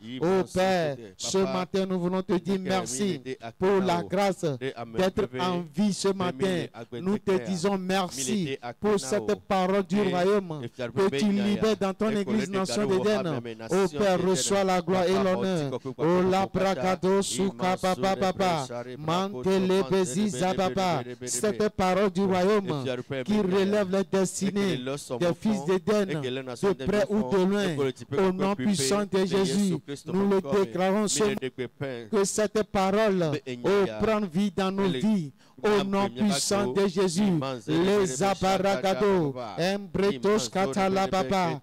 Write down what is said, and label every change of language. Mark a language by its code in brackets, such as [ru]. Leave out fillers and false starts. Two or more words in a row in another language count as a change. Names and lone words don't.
[fr] Oh Père, ce matin nous voulons te dire merci pour la grâce d'être en vie ce matin. Nous te disons merci pour cette parole du royaume que tu libères dans ton église Nation d'Éden. Oh Père, reçois la gloire et l'honneur. Oh la bragado souka papa papa. Mantele beziza papa. Cette parole du royaume qui relève les destinées des fils d'Éden, de près ou de loin, au nom puissant de Jésus, nous le déclarons que cette parole prend vie dans nos vies. Au nom puissant de Jésus, les abaragado, embretos katala papa.